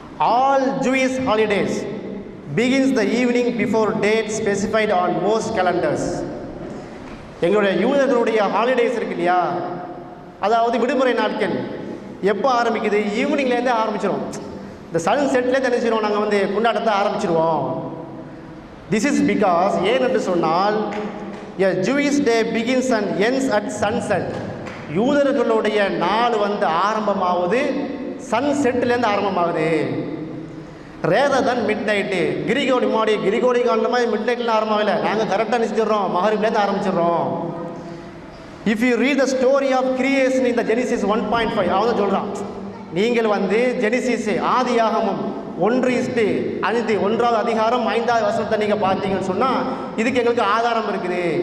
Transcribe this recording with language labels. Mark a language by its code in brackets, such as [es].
[en] All Jewish holidays begins the evening before date specified on most calendars. [ta] எங்களுடைய யூதர்களுடைய holidays இருக்கு இல்லையா, அதாவது விடுமுறை நாட்கள் எப்போ ஆரம்பிக்குது? ஈவினிங்லேருந்தே ஆரம்பிச்சிடும். இந்த சன் செட்லேருந்து என்ன செய்வோம், நாங்கள் வந்து கொண்டாட்டத்தை ஆரம்பிச்சிடுவோம். [en] this is because, [ta] ஏன் என்று சொன்னால் [en] a Jewish day begins and ends at sunset. [ta] யூதர்களுடைய நாள் வந்து ஆரம்பமாவது சன் செட்லேருந்து ஆரம்பமாகுது, [en] Rather than midnight. [ta] Gregory காலமாக மிட் நைட்டில் ஆரம்பமாகல, நாங்கள் கரெக்டாக நினச்சிடுறோம், மகரிப்லேருந்து ஆரம்பிச்சிடுறோம். [en] if you read the story of creation in the Genesis 1.5, [ta] அவன் சொல்கிறான், நீங்கள் வந்து ஜெனிசிஸ் ஆதியாகமம் 1:5 1வது அதிகாரம் 5வது வசனத்தை நீங்கள் பார்த்தீங்கன்னு சொன்னால் இதுக்கு எங்களுக்கு ஆதாரம் இருக்குது.